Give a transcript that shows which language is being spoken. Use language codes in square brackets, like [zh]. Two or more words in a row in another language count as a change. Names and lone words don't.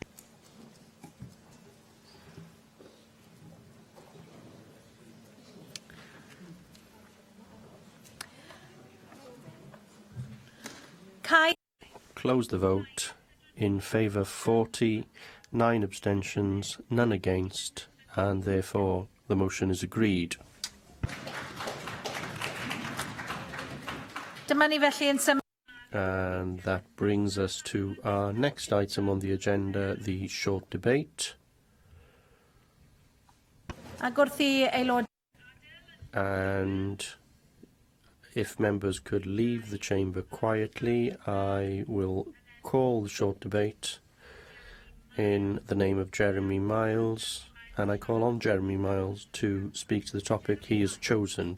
[en] Kai. Close the vote. In favour 40, 9 abstentions, none against, and therefore the motion is agreed. [cy] Dyma ni felly yn symud. [en] And that brings us to our next item on the agenda, the short debate. [cy] Ac wrth i aelod. [en] And if members could leave the chamber quietly, I will call the short debate in the name of Jeremy Miles, and I call on Jeremy Miles to speak to the topic he has chosen.